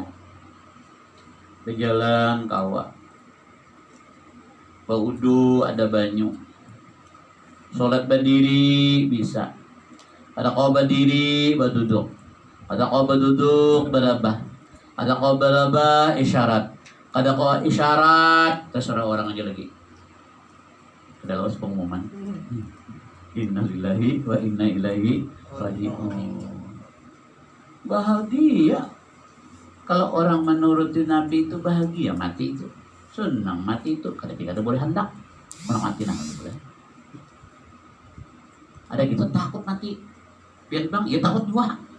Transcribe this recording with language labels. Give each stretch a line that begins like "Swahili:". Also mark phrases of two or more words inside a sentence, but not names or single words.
Banjar: Berjalan kawa, baudu ada banyu, sholat berdiri bisa. Ada kau berdiri berduduk, ada kau berduduk berabah, ada kau berabah isyarat, ada kau isyarat terserah orang aja lagi. Ada lawas pengumuman.
Arabic: إنا لله وإنا إليه راجعون.
Banjar: Bahagia. Kalau orang menuruti Nabi itu bahagia, mati itu senang, mati itu kadang-kadang boleh hendak orang mati nah boleh. Ada gitu takut mati. Biar bang, ya takut juga.